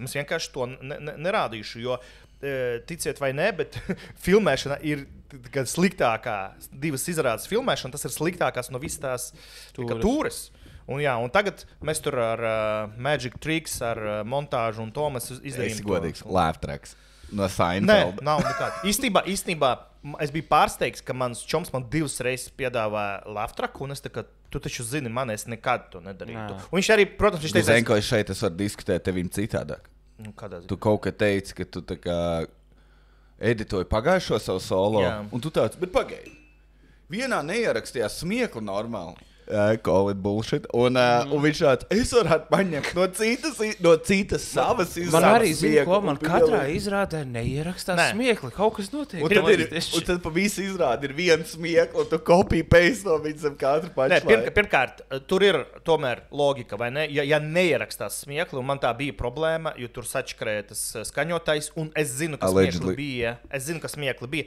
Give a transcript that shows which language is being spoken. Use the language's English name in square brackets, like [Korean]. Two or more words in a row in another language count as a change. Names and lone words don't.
[Latvian] Es vienkārši to nerādīšu, jo ticiet vai ne, bet filmēšana ir sliktākā, 2 izrādes filmēšana, tas ir sliktākās no visas tās tūres. Un tagad mēs tur ar [English] Magic Tricks, [Latvian] ar montāžu un to mēs izdarījām. Es godīgs, [English] laugh tracks no Seinfeld. [Latvian] Nē, nav nekāda. Īstenībā es biju pārsteigts, ka mans čoms man 2 reizes piedāvāja [English] laugh track, [Latvian] un es tā kā, tu taču zini, man es nekad to nedarītu. Un viņš arī, protams, viņš teica... Zinu, ko es šeit varu diskutēt tevim citādāk. Tu kaut kā teici, ka tu tā kā editoji pagājušo savu solo, un tu tāds, bet pagaidi. Vienā neierakstījās smiekli normāli. [English] Call it bullshit. [Latvian] Un viņš tāds, es varētu paņemt no citas savas izrādes. Man arī zina, ko man katrā izrādē neierakstās smiekli. Kaut kas notiek. Un tad pa visu izrādi ir viens smiekli, un tu copy-paste no viņam katru pašlaiku. Pirmkārt, tur ir tomēr logika, vai ne? Ja neierakstās smiekli, un man tā bija problēma, jo tur sačakrēja tas skaņotais, un es zinu, ka smiekli bija.